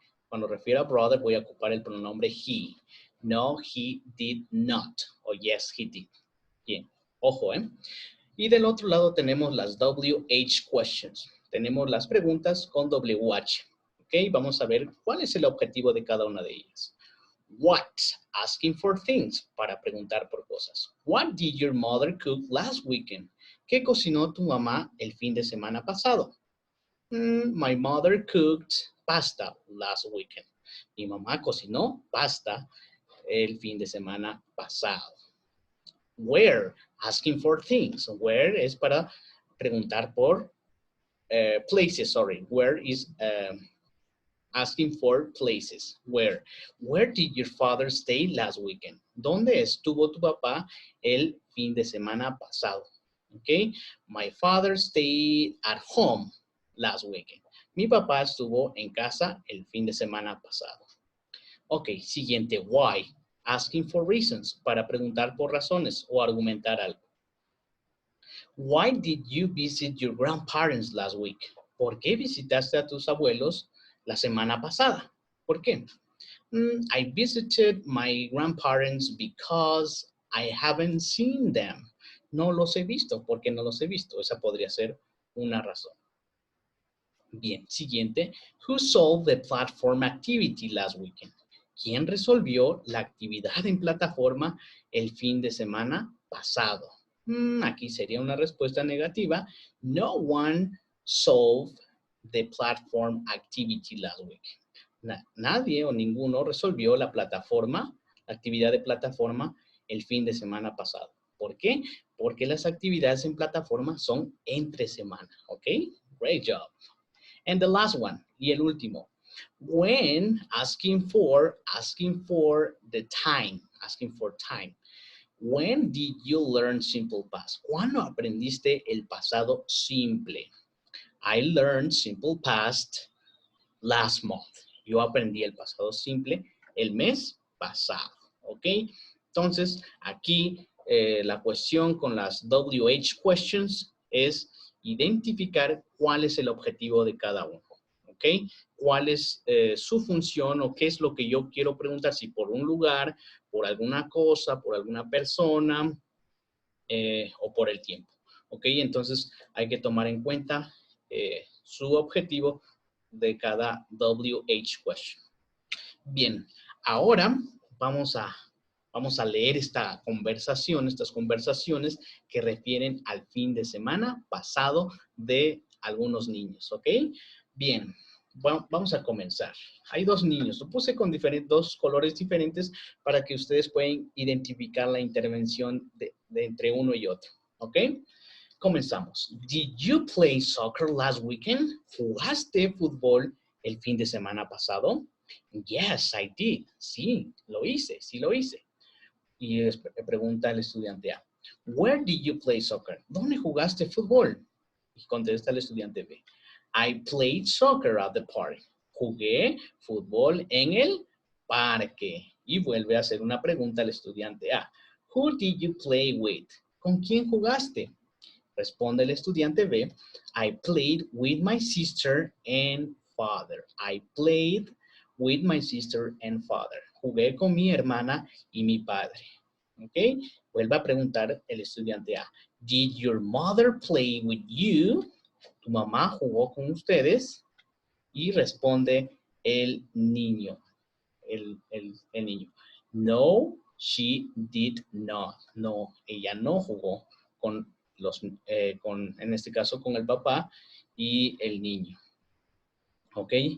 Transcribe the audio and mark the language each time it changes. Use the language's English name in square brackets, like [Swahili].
[Spanish] Cuando refiero a brother, voy a ocupar el pronombre he. [English] No, he did not. [Spanish] O [English] yes, he did. [Spanish] Bien, ojo, Y del otro lado tenemos las WH questions. Tenemos las preguntas con WH. ¿Ok? Vamos a ver cuál es el objetivo de cada una de ellas. [English] What? Asking for things. [Spanish] Para preguntar por cosas. [English] What did your mother cook last weekend? [Spanish] ¿Qué cocinó tu mamá el fin de semana pasado? [English] My mother cooked pasta last weekend. [Spanish] Mi mamá cocinó pasta el fin de semana pasado. [English] Where, asking for things. Where [Spanish] es para preguntar por [English] places, sorry. Where is asking for places. Where did your father stay last weekend? [Spanish] ¿Dónde estuvo tu papá el fin de semana pasado? [English] Okay. My father stayed at home last weekend. [Spanish] Mi papá estuvo en casa el fin de semana pasado. Ok, siguiente, why. [English] Asking for reasons, [Spanish] para preguntar por razones o argumentar algo. [English] Why did you visit your grandparents last week? [Spanish] ¿Por qué visitaste a tus abuelos la semana pasada? ¿Por qué? [English] I visited my grandparents because I haven't seen them. [Spanish] No los he visto. ¿Por qué no los he visto? Esa podría ser una razón. Bien, siguiente. [English] Who solved the platform activity last weekend? [Spanish] ¿Quién resolvió la actividad en plataforma el fin de semana pasado? Aquí sería una respuesta negativa. [English] No one solved the platform activity last week. [Spanish] Nadie o ninguno resolvió la plataforma, la actividad de plataforma el fin de semana pasado. ¿Por qué? Porque las actividades en plataforma son entre semana. ¿Ok? [English] Great job. And the last one, [Spanish] y el último. [English] When asking for the time, asking for time. When did you learn simple past? [Spanish] ¿Cuándo aprendiste el pasado simple? [English] I learned simple past last month. [Spanish] Yo aprendí el pasado simple el mes pasado, ¿ok? Entonces, aquí la cuestión con las WH questions es identificar cuál es el objetivo de cada uno, ¿ok? Cuál es su función o qué es lo que yo quiero preguntar, si por un lugar, por alguna cosa, por alguna persona o por el tiempo, ¿ok? Entonces, hay que tomar en cuenta su objetivo de cada WH question. Bien, ahora vamos a leer estas conversaciones que refieren al fin de semana pasado de algunos niños, ¿ok? Bien, vamos a comenzar. Hay dos niños, lo puse con dos colores diferentes para que ustedes puedan identificar la intervención de entre uno y otro, ¿ok? Comenzamos. [English] Did you play soccer last weekend? [Spanish] ¿Jugaste fútbol el fin de semana pasado? [English] Yes, I did. [Spanish] Sí, lo hice. Y pregunta el estudiante A. [English] Where did you play soccer? [Spanish] ¿Dónde jugaste fútbol? Y contesta el estudiante B. [English] I played soccer at the park. [Spanish] Jugué fútbol en el parque. Y vuelve a hacer una pregunta al estudiante A. [English] Who did you play with? [Spanish] ¿Con quién jugaste? Responde el estudiante B, [English] I played with my sister and father. I played with my sister and father. [Spanish] Jugué con mi hermana y mi padre. ¿Ok? Vuelve a preguntar el estudiante A. [English] Did your mother play with you? [Spanish] ¿Tu mamá jugó con ustedes? Y responde el niño. El niño. [English] No, she did not. [Spanish] No, ella no jugó con en este caso con el papá y el niño. ¿Ok?